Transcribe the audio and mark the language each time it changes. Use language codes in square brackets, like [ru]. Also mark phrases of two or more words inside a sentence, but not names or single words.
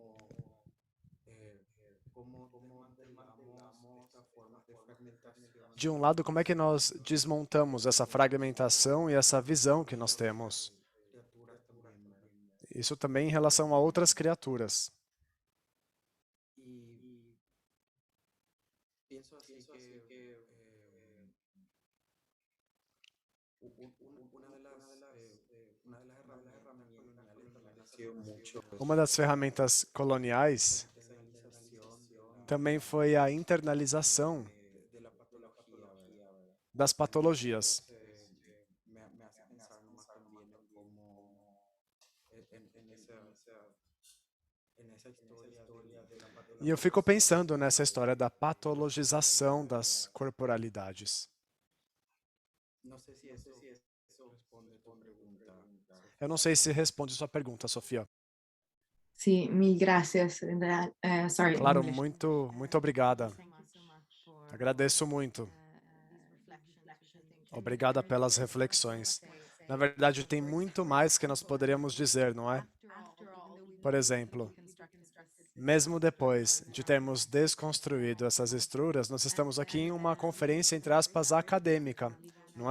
[pt] De um lado, como é que nós desmontamos essa fragmentação e essa visão que nós temos? isso também em relação a outras criaturas. [es] Y pienso así que una de las herramientas coloniales también ha sido mucho [pt] Uma das ferramentas coloniais também foi a internalização [es] de la patología, ¿verdad? [pt] das patologias. [es] Me hace pensar más también en cómo en esa historia de la [pt] E eu fico pensando nessa história da patologização das corporalidades. [es] No sé si eso responde tu pregunta. [pt] Eu não sei se responde sua pergunta, Sofia. [es] Sí, mil gracias. Sorry, [pt] Claro, [en] English. [pt] muito obrigada. Agradeço muito. Obrigada pelas reflexões. Na verdade, tem muito mais que nós poderíamos dizer, não é? Por exemplo, mesmo depois de termos desconstruído essas estruturas, nós estamos aqui em uma conferência, entre aspas, acadêmica, não é?